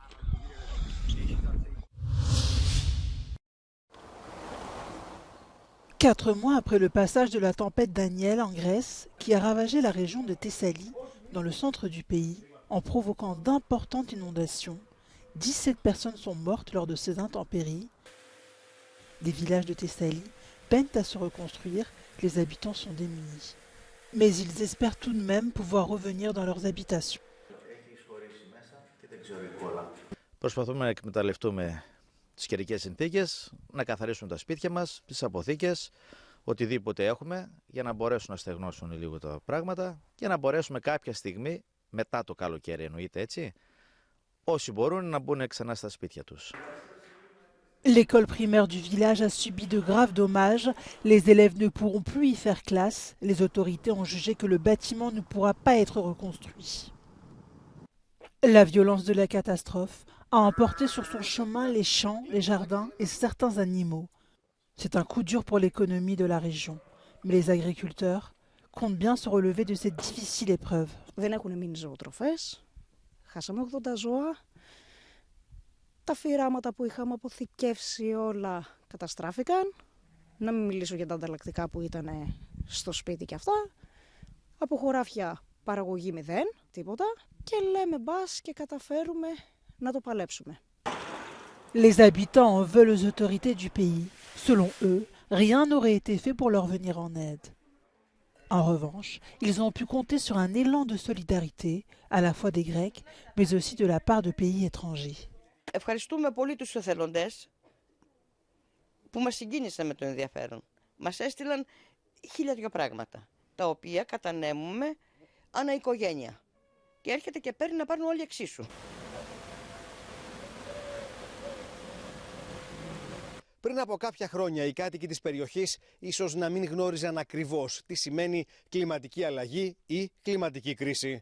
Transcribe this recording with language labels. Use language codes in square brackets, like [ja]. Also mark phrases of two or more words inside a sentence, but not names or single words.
[fr] Quatre mois après le passage de la tempête Daniel en Grèce, qui a ravagé la région de Thessalie, dans le centre du pays, en provoquant d'importantes inondations, 17 personnes sont mortes lors de ces intempéries. Les villages de Thessalie peinent à se reconstruire, les habitants sont démunis. Mais ils espèrent tout de même pouvoir revenir dans leurs habitations. [el] Προσπαθούμε να εκμεταλλευτούμε τις καιρικές συνθήκες, να καθαρίσουμε τα σπίτια μας, τις αποθήκες, οτιδήποτε έχουμε για να μπορέσουν να στεγνώσουν λίγο τα πράγματα και να μπορέσουμε κάποια στιγμή, μετά το καλοκαίρι εννοείται έτσι, όσοι μπορούν να μπουν ξανά στα σπίτια τους. [fr] L'école primaire du village a subi de graves dommages. Les élèves ne pourront plus y faire classe. Les autorités ont jugé que le bâtiment ne pourra pas être reconstruit. La violence de la catastrophe a emporté sur son chemin les champs, les jardins et certains animaux. C'est un coup dur pour l'économie de la région. Mais les agriculteurs comptent bien se relever de cette difficile épreuve. [el] Δεν έχουν μείνει ζωοτροφές. Χάσαμε 80 ζώα. Τα φυράματα που είχαμε αποθηκεύσει όλα καταστράφηκαν. Να μην μιλήσω για τα ανταλλακτικά που ήταν στο σπίτι και αυτά. Από χωράφια παραγωγή 0, τίποτα. Και λέμε μπας και καταφέρουμε να το παλέψουμε. [fr] Les habitants en veulent aux autorités du pays. Selon eux, rien n'aurait été fait pour leur venir en aide. En revanche, ils ont pu compter sur un élan de solidarité, à la fois des Grecs, mais aussi de la part de pays étrangers. [el] Ευχαριστούμε πολύ τους εθελοντές που μας συγκίνησαν με το ενδιαφέρον. Μας έστειλαν 1002 πράγματα, τα οποία κατανέμουμε ανά οικογένεια. Και έρχεται και παίρνει να πάρουν όλοι εξίσου. Πριν από κάποια χρόνια, οι κάτοικοι της περιοχής ίσως να μην γνώριζαν ακριβώς τι σημαίνει κλιματική αλλαγή ή κλιματική κρίση.